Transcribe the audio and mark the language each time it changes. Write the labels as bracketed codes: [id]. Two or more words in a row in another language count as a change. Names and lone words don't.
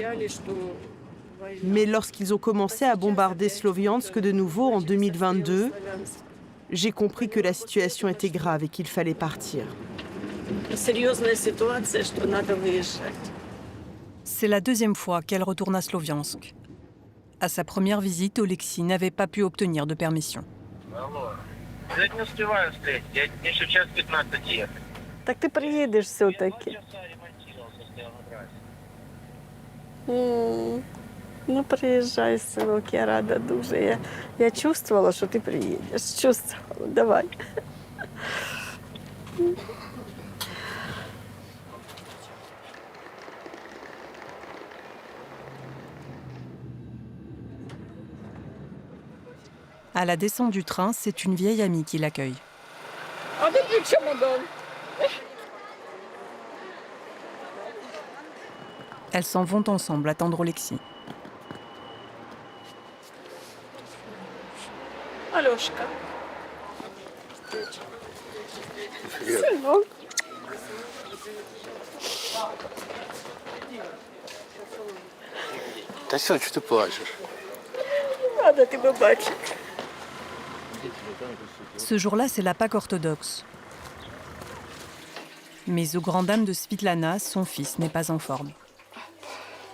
[fr] Mais lorsqu'ils ont commencé à bombarder Sloviansk de nouveau en 2022, j'ai compris que la situation était grave et qu'il fallait partir. C'est la 2e fois qu'elle retourne à Sloviansk. À sa première visite, Oleksiy n'avait pas pu obtenir de permission. [uk] Так ти приїдеш все-таки. Ну, приїжджай, синок, я рада дуже. Я чувствувала, що ти приїдеш. Чувствувала. Давай. [fr] À la descente du train, c'est une vieille amie qui l'accueille. Elles s'en vont ensemble attendre Oleksiy. Alёшка. [ru] Сынок. [uk] Та що ти плачеш? Рада тебе бачити. [fr] Ce jour-là, c'est la Pâque orthodoxe. Mais aux grandes dames de Svetlana, son fils n'est pas en forme.